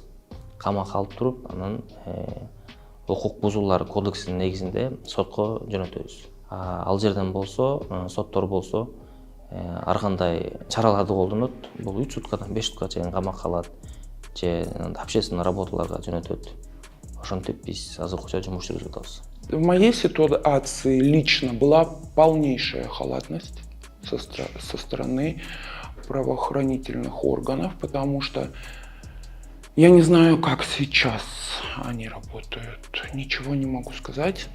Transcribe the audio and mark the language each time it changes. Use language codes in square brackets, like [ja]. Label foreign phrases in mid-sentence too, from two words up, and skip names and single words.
[ky] Камакка алып туруп, анан укук бузуулар кодексинин негизинде сотко жөнөтөбүз. Ал жерден болсо, соттор болсо, ар кандай чараларды колдонот. Бул 3 суткадан 5 сутка чейин камакка алат, же общественный работаларга жөнөтөт. Ошентип биз азыркыча жумуш жүргүзүп атабыз. [ru] В моей ситуации лично была полнейшая халатность со стороны правоохранительных органов, потому что я не знаю, как сейчас они работают, ничего не могу сказать.